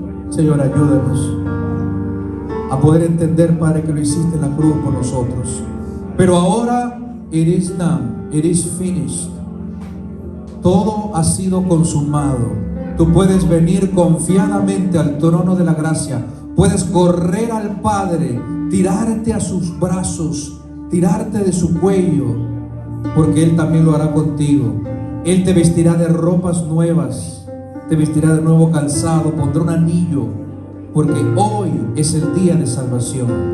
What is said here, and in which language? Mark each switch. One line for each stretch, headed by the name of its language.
Spanish: Señor, ayúdanos a poder entender, Padre, que lo hiciste en la cruz por nosotros. Pero ahora,
English: it is done, it is finished.
Spanish: Todo ha sido consumado. Tú puedes venir confiadamente al trono de la gracia. Puedes correr al Padre, tirarte a sus brazos, tirarte de su cuello, porque Él también lo hará contigo. Él te vestirá de ropas nuevas, te vestirá de nuevo calzado, pondrá un anillo, porque hoy es el día de salvación.